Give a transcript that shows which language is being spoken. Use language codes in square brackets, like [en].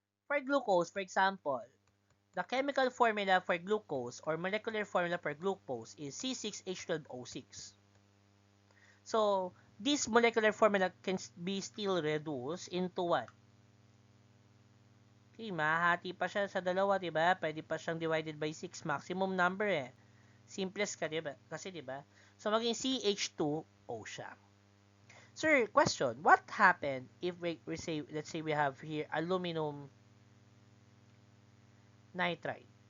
[en] For glucose, for example, the chemical formula for glucose or molecular formula for glucose is C6H12O6. So, this molecular formula can be still reduced into what? [tl] Okay, mahahati pa siya sa dalawa, diba? Pwede pa siyang [en] divided by 6. Maximum number [tl] eh. Simplest ka, diba? Kasi, diba? So, maging CH2O siya. [en] Sir, question, what happened if we say, let's say we have here aluminum nitride?